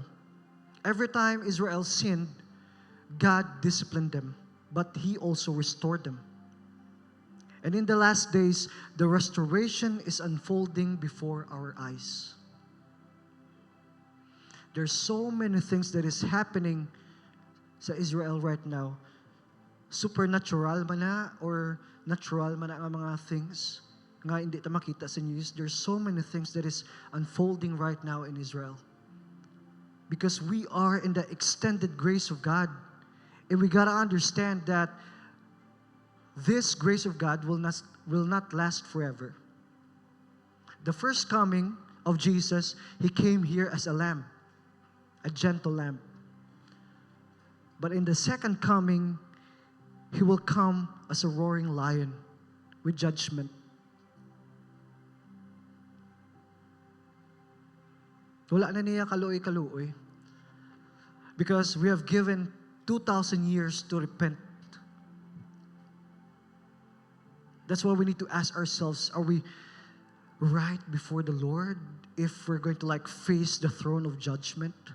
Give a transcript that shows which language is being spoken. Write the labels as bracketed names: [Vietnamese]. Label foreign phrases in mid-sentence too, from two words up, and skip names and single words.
[English] Every time Israel sinned, God disciplined them, but He also restored them. And in the last days, the restoration is unfolding before our eyes. There's so many things that is happening sa Israel right now. [Hiligaynon] Supernatural man na or natural man na ang mga things nga hindi ta makita sa news, [English] there's so many things that is unfolding right now in Israel. Because we are in the extended grace of God. And we gotta understand that this grace of God will not last forever. The first coming of Jesus, He came here as a lamb, a gentle lamb. But in the second coming, He will come as a roaring lion with judgment. [Hiligaynon] Wala na niya kaluoy-kaluoy. [English] Because we have given 2,000 years to repent. That's why we need to ask ourselves, are we right before the Lord if we're going to face the throne of judgment?